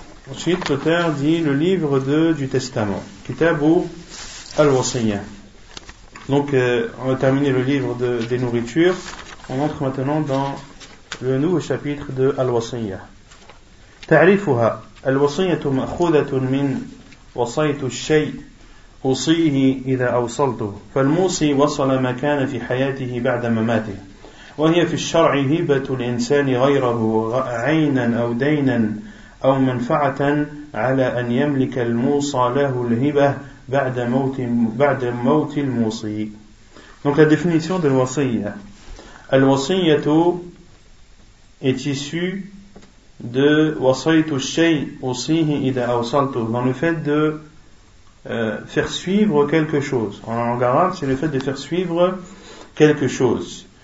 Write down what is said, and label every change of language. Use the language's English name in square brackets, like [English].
[French] Ensuite, l'auteur dit le livre du testament. Kitab al-wasiyya. Donc, on a terminé le livre des nourritures. On entre maintenant dans le nouveau chapitre de al-wasiyya. [Arabic] Ta'rifuha. الوصية مأخوذة من وصيت الشيء أوصيه إذا أوصلته فالموصي وصل ما كان في حياته بعد مماته وهي في الشرع هبة الإنسان غيره عينا أو دينا أو منفعة على أن يملك الموصى له الهبة بعد موت الموصي. [French] Donc la définition de الوصية. الوصية est issue de [Arabic] wasaytu shay usihi ida awsaltu, [French] dans le fait de faire suivre quelque chose. En langue arabe, c'est le fait de faire suivre quelque chose.